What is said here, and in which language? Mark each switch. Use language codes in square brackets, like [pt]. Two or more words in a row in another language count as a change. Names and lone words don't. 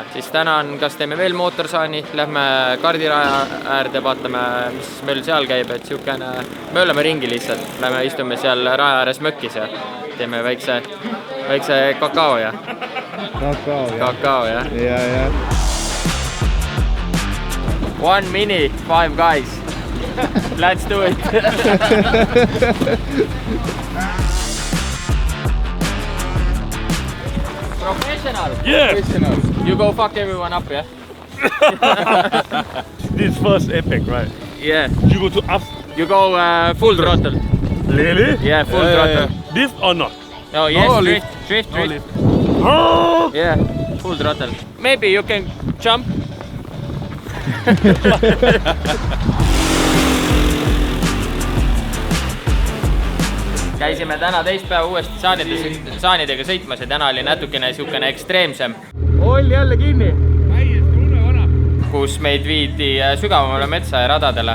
[et] Siis täna on, kas teeme veel mootorsaani, lähme kardiraja äärde, vaatame, mis meil seal käib, et siukene, me oleme ringi lihtsalt, lähme istume seal raja ääres mökkis ja teeme väikse kakao ja. Kakao, jah. Ja. [en] 1 minute, 5 guys. Let's do it. Professional. Yeah. Professional. You go fuck everyone up, yeah? This first epic, right? Yeah. You go to up. You go full throttle. Really? Yeah, full throttle. This or not? Oh, yes, No, drift. Oh! Yeah, full throttle. Maybe you can jump. [et] Käisime täna teist päeva uuesti saanidega sõitmas ja täna oli natukene siukene ekstreemsem. Oli jälle kinni. Kus meid viidi sügavamale metsa ja radadele.